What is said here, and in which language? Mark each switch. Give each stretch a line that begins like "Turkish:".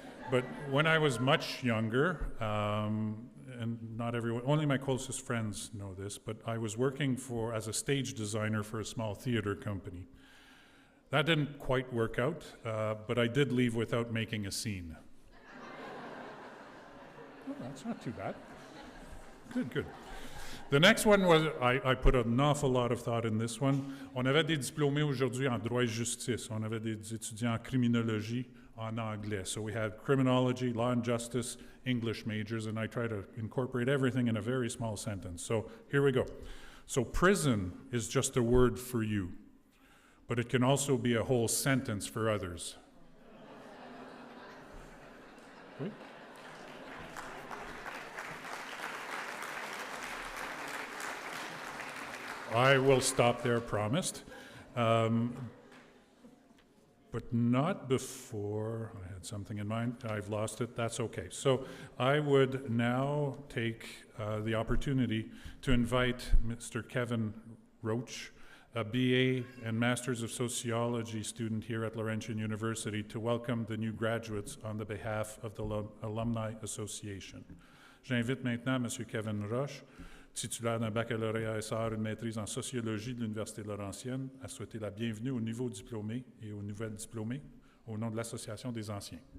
English: But when I was much younger, and not everyone, only my closest friends know this, but I was working as a stage designer for a small theater company. That didn't quite work out, but I did leave without making a scene. Oh, that's not too bad. Good, good. The next one was, I put an awful lot of thought in this one.
French: On avait des diplômés aujourd'hui en droit et justice. On avait des étudiants en criminologie en anglais.
English: So we had criminology, law and justice, English majors, and I try to incorporate everything in a very small sentence. So here we go. So prison is just a word for you, but it can also be a whole sentence for others. Okay. I will stop there, promised. But not before, I had something in mind, I've lost it, that's okay. So I would now take the opportunity to invite Mr. Kevin Roach, a BA and Masters of Sociology student here at Laurentian University, to welcome the new graduates on the behalf of the Alumni Association.
French: J'invite maintenant M. Kevin Roche, titulaire d'un baccalauréat Histoire, une maîtrise en sociologie de l'Université Laurentienne, à souhaiter la bienvenue aux nouveaux diplômés et aux nouvelles diplômées au nom de l'Association des anciens.